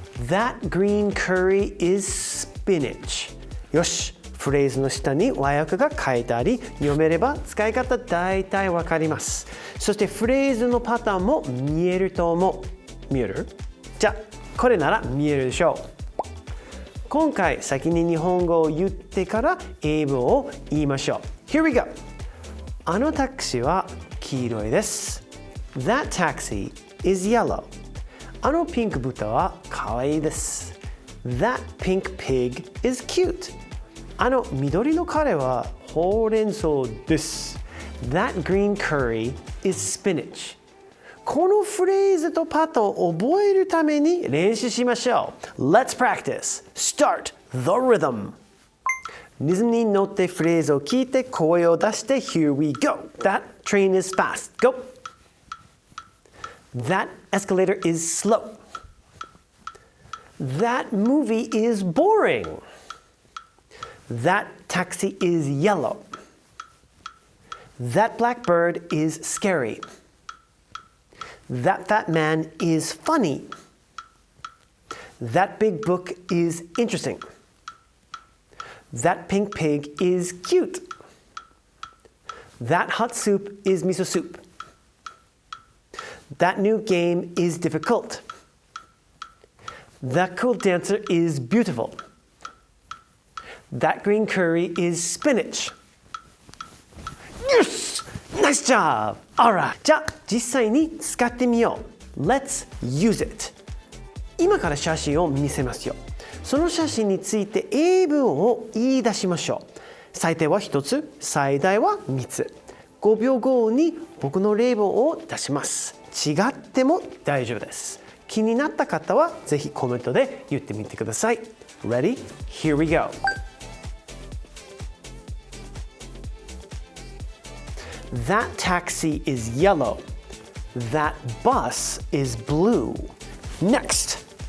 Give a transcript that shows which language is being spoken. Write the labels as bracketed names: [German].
[English] That green curry is spinach. [Japanese] よし。フレーズの下に和訳が書いてあり、読めれば使い方大体わかります。そしてフレーズのパターンも見えると思う。見える？じゃあ、これなら見えるでしょう。今回先に日本語を言ってから英文を言いましょう。 [English] Here we go! [Japanese] あのタクシーは黄色いです。 [English] That taxi is yellow. [Japanese] あのピンク豚は可愛いです。 [English] That pink pig is cute. [Japanese] あの緑のカレーはほうれん草です。 [English] That green curry is spinach. [Japanese] このフレーズとパターンを覚えるために練習しましょう。 [English] Let's practice. Start the rhythm. [Japanese] リズムに乗ってフレーズを聞いて声を出して [English] Here we go. That train is fast. Go. That escalator is slow. That movie is boring.That taxi is yellow. That black bird is scary. That fat man is funny. That big book is interesting. That pink pig is cute. That hot soup is miso soup. That new game is difficult. That cool dancer is beautiful.That green curry is spinach. Yes! Nice job! Alright. [Japanese] じゃあ、実際に使ってみよう。 [English] Let's use it. [Japanese] 今から写真を見せますよ。その写真について英文を言い出しましょう。最低は1つ、最大は3つ。5秒後に僕の例文を出します。違っても大丈夫です。気になった方はぜひコメントで言ってみてください。 [English] Ready? Here we go.That taxi is yellow. That bus is blue. Next.